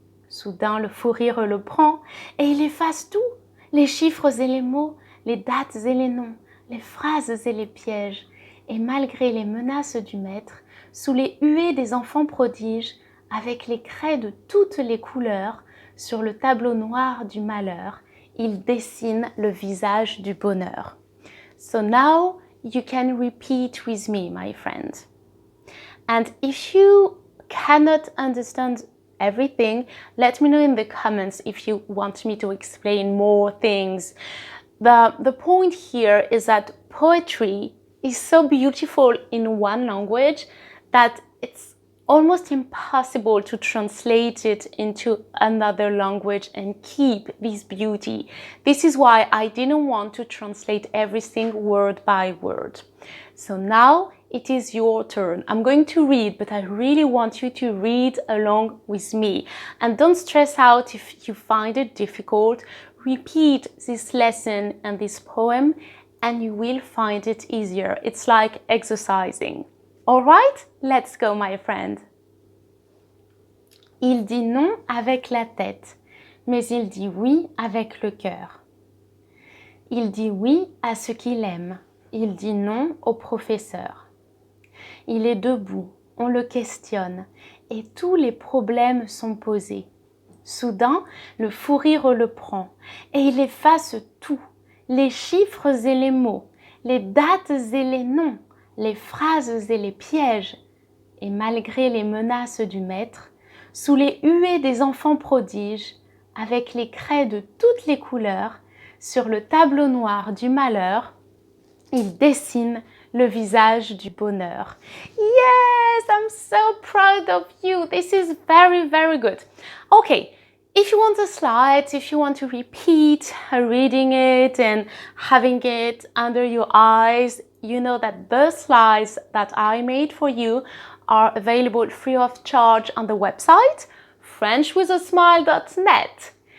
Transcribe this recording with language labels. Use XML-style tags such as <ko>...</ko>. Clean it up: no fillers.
<fr>Soudain, le fou rire le prend, et il efface tout, les chiffres et les mots, les dates et les noms, les phrases et les pièges. Et malgré les menaces du maître, sous les huées des enfants prodiges, avec les craies de toutes les couleurs, sur le tableau noir du malheur, il dessine le visage du bonheur.</fr> <en>So now you can repeat with me, my friend. And if you cannot understand everything, let me know in the comments if you want me to explain more things. The point here is that poetry is so beautiful in one language that it's almost impossible to translate it into another language and keep this beauty. This is why I didn't want to translate everything word by word. So now it is your turn. I'm going to read, but I really want you to read along with me. And don't stress out if you find it difficult. Repeat this lesson and this poem and you will find it easier. It's like exercising. All right, let's go, my friend.</en> <fr>Il dit non avec la tête, mais il dit oui avec le cœur. Il dit oui à ce qu'il aime, il dit non au professeur. Il est debout, on le questionne, et tous les problèmes sont posés. Soudain, le fou rire le prend, et il efface tout, les chiffres et les mots, les dates et les noms, les phrases et les pièges. Et malgré les menaces du maître, sous les huées des enfants prodiges, avec les craies de toutes les couleurs, sur le tableau noir du malheur, il dessine le visage du bonheur.</fr> <en>Yes, I'm so proud of you. This is very, very good. Okay, if you want the slides, if you want to repeat reading it and having it under your eyes, you know that the slides that I made for you are available free of charge on the website frenchwithasmile.net.</en>